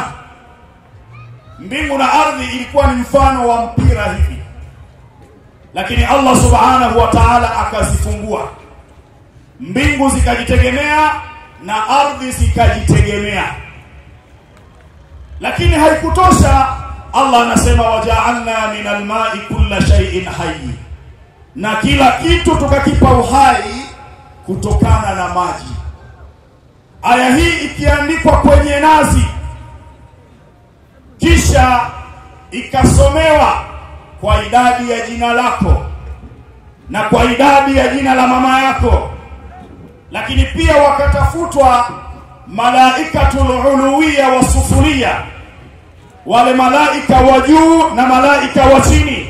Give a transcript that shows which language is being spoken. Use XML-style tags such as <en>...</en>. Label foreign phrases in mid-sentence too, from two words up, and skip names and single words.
<sw>Mbingu na ardhi ilikuwa ni mfano wa mpira hivi, lakini Allah</sw> <ar>subhanahu wa ta'ala</ar> <sw>akazifungua. Mbingu zikajitegemea na ardhi zikajitegemea. Lakini haikutosha, Allah anasema</sw> <ar>waja'alna minal ma'i kulla shay'in hayy,</ar> <sw>na kila kitu tukakipa uhai kutokana na maji. Aya hii ikiandikwa kwenye nazi kisha ikasomewa kwa idadi ya jina lako na kwa idadi ya jina la mama yako, lakini pia wakatafutwa</sw> <ar>malaikatul uluwiya</ar> <sw>wa sufuria, wale malaika wa juu na malaika wa chini.</sw>